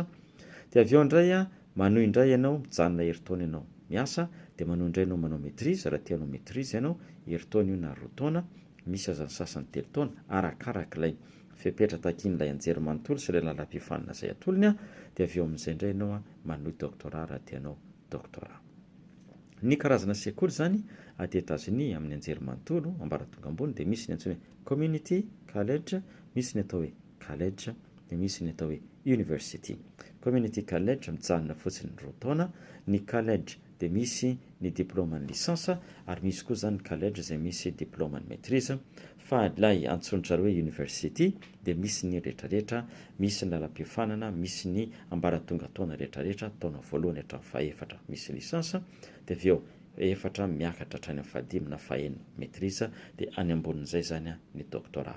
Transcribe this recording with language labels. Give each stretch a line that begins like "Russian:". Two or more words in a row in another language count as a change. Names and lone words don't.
Malagasy: De avy eo indray manohy indray ianao mijanona herintaona ianao miasa, de manohy indray ianao manao maîtrise raha tianao maîtrise ianao herintaona io na roa taona, misy aza ny sasany 3 taona arakarak'ilay fepetra takin'ilay anjerimanontolo sy ilay lalam-pifanina izay atolony. De avy eo amin'izay indray ianao manohy doctorat raha tianao doctorat. Ny karazana sekoly zany aty Etazonia amin'ny anjerimanontolo ambaratonga ambony de misy ny antsoina hoe
English: community college,
Malagasy: misy ny atao hoe college, de misy ny atao hoe university.
English: Community college
Malagasy: mijanona fotsiny 2 taona, ny college de misy ny diplôman'ny lisansa, ary misy koa zany college izay misy diplôman'ny maîtrise. Fa ilay antsoin'zareo hoe university de misy ny rehetrarehetra, misy ny lalam-pifanana, misy ny ambaratonga taona rehetrarehetra, taona voalohany hatramin'ny fahaefatra misy lisansa, de avy eo efatra miakatra hatrany amin'ny fahadimy na fahaenina maîtrise, de any ambonin'izay zany ny doctorat.